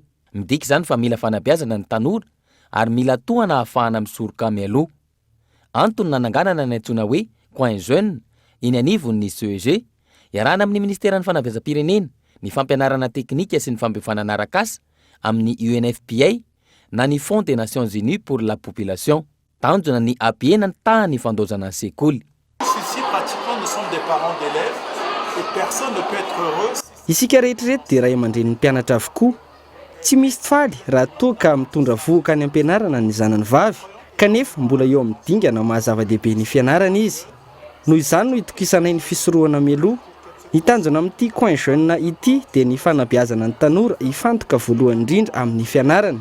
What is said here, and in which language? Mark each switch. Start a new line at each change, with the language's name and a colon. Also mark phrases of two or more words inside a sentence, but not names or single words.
Malagasy: Midika izany fa mila fanabeazana ny tanora ary mila tohana ahafahana misoroka mialoha. Antony nananganana ny antsoina hoe
French: coin jeune
Malagasy: iny anivon'ny CEG, iarahana amin'ny ministeran'ny fanabeazam-pirenena, ny fampianarana teknika sy ny fampifanana arak'asa amin'ny UNFPA na ny Fonds des Nations Unies pour la population. Tanjona ny APN ny tahany fandozana sekoly.
French: Ici pratiquement nous sommes des parents d'élèves et personne ne peut être heureux.
Malagasy: Isika rehetrarehetra dia ray aman-drenin'ny mpianatra avokoa. Tsy misy faly raha toa ka mitondra vohoka any ampianarana ny zanany vavy, kanefa mbola eo amin'ny dingana mahazava-dehibe ny fianarana izy. Noho izany no itokisanay ny fisorohana mialoha. Ny tanjona amin'ity
French: coin jeune
Malagasy: ity dia ny fanabeazana ny tanora hifantoka voalohany indrindra amin'ny fianarana.